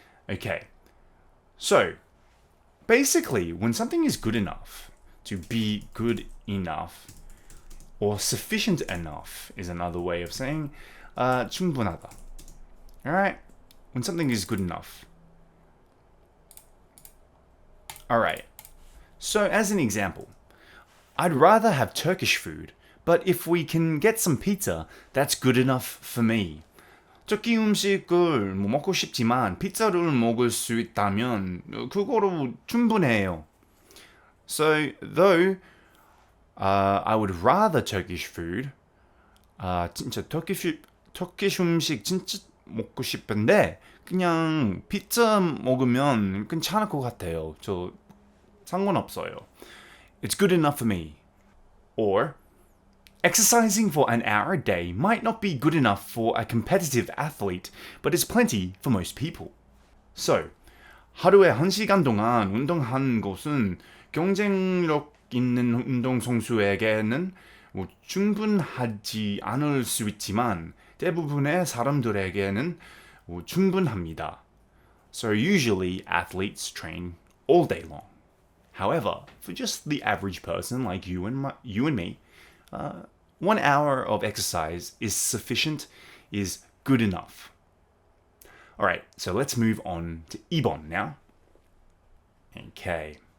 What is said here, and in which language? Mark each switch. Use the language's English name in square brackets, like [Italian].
[English] Okay, so basically when something is good enough, to be good enough or sufficient enough is another way of saying 충분하다. Alright, when something is good enough. Alright, so as an example, I'd rather have Turkish food, but if we can get some pizza, that's good enough for me. [Korean] 터키 음식을 먹고 싶지만 피자를 먹을 수 있다면 그거로 충분해요. [English] So though I would rather Turkish food, [Korean] 진짜 터키sh 음식 진짜 먹고 싶은데 그냥 피자 먹으면 괜찮을 것 같아요. 저 상관없어요. [English] It's good enough for me. Or exercising for an hour a day might not be good enough for a competitive athlete, but is plenty for most people. [Korean] So, 하루에 1시간 동안 운동한 것은 경쟁력 있는 운동선수에게는 충분하지 않을 수 있지만 대부분의 사람들에게는 충분합니다. [English] So usually athletes train all day long. However, for just the average person like you and me, 1 hour of exercise is sufficient, is good enough. Alright, so let's move on to 2번 now. Okay.